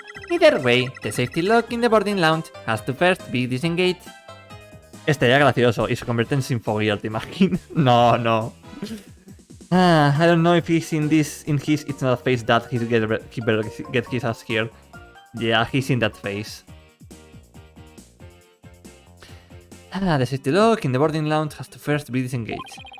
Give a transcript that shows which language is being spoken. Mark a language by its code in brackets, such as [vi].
[en] Either way, the safety lock in the boarding lounge has to first be disengaged. [es] Estaría gracioso y se convierte en Sinfogear, ¿te imaginas? [en] No. I don't know if he's in his it's not a phase that he better get his ass here. Yeah, he's in that phase. The safety lock in the boarding lounge has to first be disengaged.